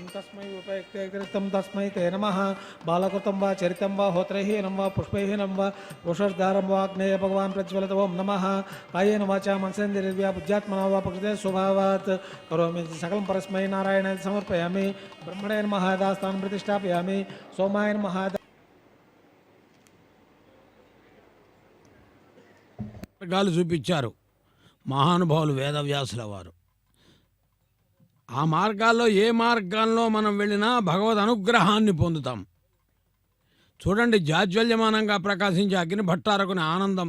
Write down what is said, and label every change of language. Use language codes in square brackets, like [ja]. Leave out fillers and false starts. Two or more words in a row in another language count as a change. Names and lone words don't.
[sa] तस्मै उपयुक्तं तस्मै ते नमः बालकृतं वा चरितं वा होत्रहीनं वा पुष्पहीनं वा पुरुषर्धारं वा अग्नेय भगवान् प्रज्वलित ओं नमः कायेन वाचा मनसेन्द्रिया बुद्ध्यात्मना वा प्रकृते स्वभावात् करोमि सकलं परस्मै नारायणाय समर्पयामि ब्रह्मणे नमः दास्तानं प्रतिष्ठापयामि सोमाय नमः [te] మార్గాలు చూపించారు మహానుభావులు వేదవ్యాసుల వారు. ఆ మార్గాల్లో ఏ మార్గాల్లో మనం వెళ్ళినా భగవద్ అనుగ్రహాన్ని పొందుతాం. చూడండి, జాజ్వల్యమానంగా ప్రకాశించే అగ్ని భట్టారకుని ఆనందం.